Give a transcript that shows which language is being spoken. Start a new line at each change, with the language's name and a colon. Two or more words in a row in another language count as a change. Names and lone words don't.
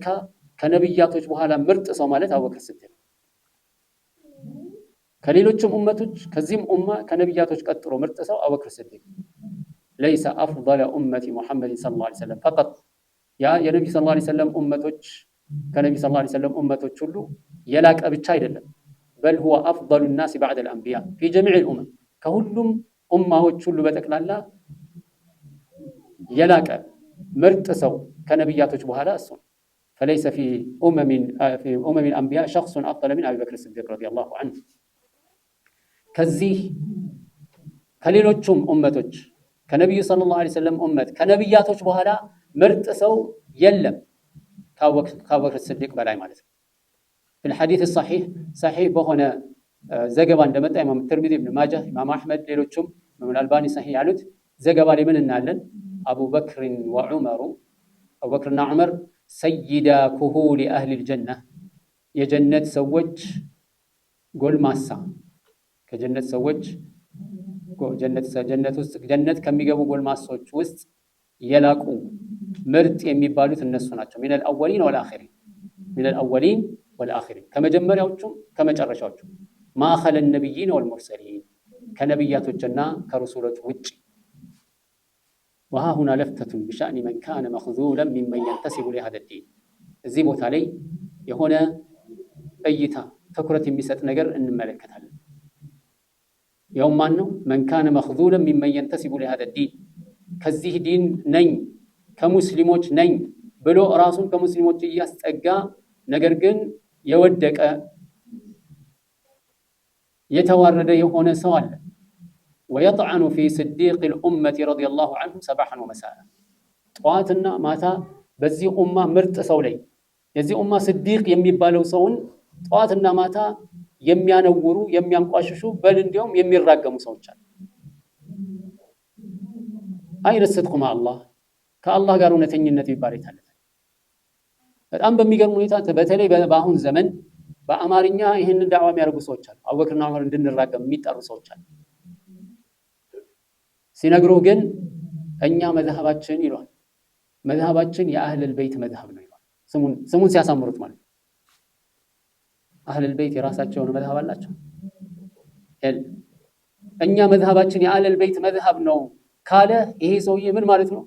Amharic: ከነቢያቶች በኋላ ምርጥ ሰው ማለት አቡበክር ስዲቅ። ከሌሎችም ኡመቶች ከዚህም ኡማ ከነቢያቶች ቀጥሎ ምርጥ ሰው አቡበክር ስዲቅ
Arabic: ليس أفضل أمة محمد صلى الله عليه وسلم فقط
Amharic: ያ የነብዩ
Arabic: صلى الله عليه وسلم
Amharic: ኡመቶች ከነብዩ
Arabic: صلى الله عليه وسلم
Amharic: ኡመቶች ሁሉ የላቀ ብቻ አይደለም በል
Arabic: هو افضل الناس بعد الانبياء في جميع الامم
Amharic: ከሁሉም ኡማዎች ሁሉ በተክላላ የላቀ ምርጥ ሰው ከነቢያቶች በኋላ እሱ
Arabic: فليس في امم الانبياء شخص افضل من ابي بكر الصديق رضي الله عنه
Amharic: ከዚህ ከሌሎችም ኡመቶች ከነብዩ
Arabic: صلى الله عليه وسلم
Amharic: ኡመት ከነቢያቶች በኋላ ምርጥ ሰው የለም ከአቡበክር ስዲቅ በላይ ማለት ነው።
Arabic: في الحديث الصحيح
Amharic: صحيح በሆነ ዘገባ እንደመጣ ኢማም ትርሚዚ ኢብኑ ማጃህ ኢማም አህመድ ሌሎችም ኢማም አልባኒ صحيح ያሉት ዘገባ ላይ ምን እናለን አቡበክር ወዑመር አቡበክርና ዑመር
Arabic: سيدا كهول أهل الجنة
Amharic: የጀነት ሰዎች ጎልማሳ ከጀነት ሰዎች ጀነት ከሚገቡ ጎልማሶች ውስጥ የላቁ ምርጥ የሚባሉት እነሱ ናቸው።
Arabic: من الأولين والآخرين من الأولين والآخرين
Amharic: ከመጀመሪያዎቹም ከመጨረሻዎቹም
Arabic: ما خلا النبيين والمرسلين
Amharic: ከነብያቶችና ከረሱሎች ውጪ
Arabic: وها هنا لفتة بشأن من كان مخذولا ممن ينتسب لهذا الدين
Amharic: እዚህ ቦታ ላይ የሆነ እይታ ትኩረት የሚሰጥ ነገር እንመለከታለን። ያው ማን ነው
Arabic: من كان مخذولا ممن ينتسب لهذا الدين
Amharic: ከዚህ ዲን ነኝ ከሙስሊሞች ነኝ ብሎ ራሱን ከሙስሊሞች እያስጠጋ ነገር ግን የወደቀ የተዋረደ የሆነ ሰው አለ።
Arabic: ويطعن في صديق الأمة رضي الله عنه صباحا ومساء
Amharic: ጠዋትና ማታ በዚህ ኡማ ምርጥ ሰው ላይ የዚህ ኡማ صديق የሚባለው ሰውን ጠዋትና ማታ የሚያነውሩ የሚያንቋሽሹ በል እንዲያውም የሚራገሙ ሰዎች አሉ። አይነ
Arabic: صدق مع الله
Amharic: ከአላህ ጋር እውነተኝነት ይባላል ታለ በጣም በሚገርም ሁኔታ በተለይ በአሁን ዘመን በአማርኛ ይሄንን ዳዕዋ የሚያደርጉ ሰዎች አሉ። አቡበክርና ዑመር እንድንራገም የሚጠሩ ሰዎች አሉ። ሲነግሩ ግን እኛ መዝሐባችን ይሏል መዝሐባችን የአህለል ቤት መዝሐብ ነው ይሏል። ስሙን ሲያሳምሩት ማለት
Arabic: أهل البيت
Amharic: የራሳቸው የሆነ መዝሐብ አላቸው። እኛ መዝሐባችን የአህለል ቤት መዝሐብ ነው ካለ ይሄ ሰውዬ ምን ማለት ነው?